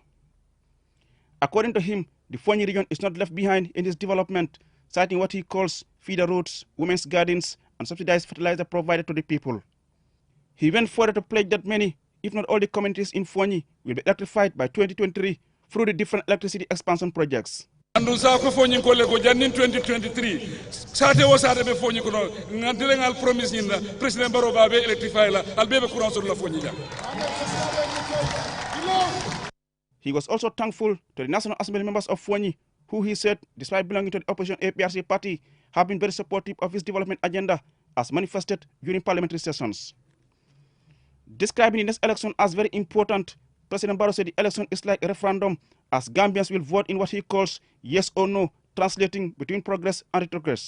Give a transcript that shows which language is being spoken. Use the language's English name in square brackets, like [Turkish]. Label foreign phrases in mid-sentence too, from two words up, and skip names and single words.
[English] According to him, the Foni region is not left behind in this development, citing what he calls feeder roads, women's gardens, and subsidized fertilizer provided to the people. He went further to pledge that many, if not all the communities in Foni, will be electrified by 2023 through the different electricity expansion projects. [Fula] Andu sa ko Foni ko le ko jannin 2023 sate wo sate be Foni ko no ngandire ngal promise nyinda president Barrow ba be electrify la al be [French] courant sur la [Fula] Foni ja. [English] He was also thankful to the National Assembly members of Foni, who he said, despite belonging to the opposition APRC party, have been very supportive of his development agenda as manifested during parliamentary sessions. Describing the next election as very important, President Barrow said the election is like a referendum as Gambians will vote in what he calls yes or no, translating between progress and retrogress.